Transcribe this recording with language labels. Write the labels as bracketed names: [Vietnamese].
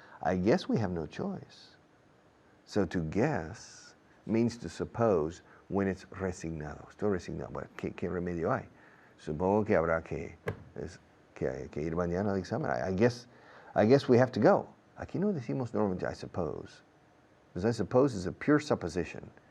[English] I guess we have no choice. So to guess means to suppose when it's resignado. [Spanish] Estoy resignado. Bueno, ¿qué remedio hay? Supongo que habrá que ir mañana al examen. [English] I guess we have to go. [Spanish] Aquí no decimos normalmente [English] I suppose. Because I suppose is a pure supposition.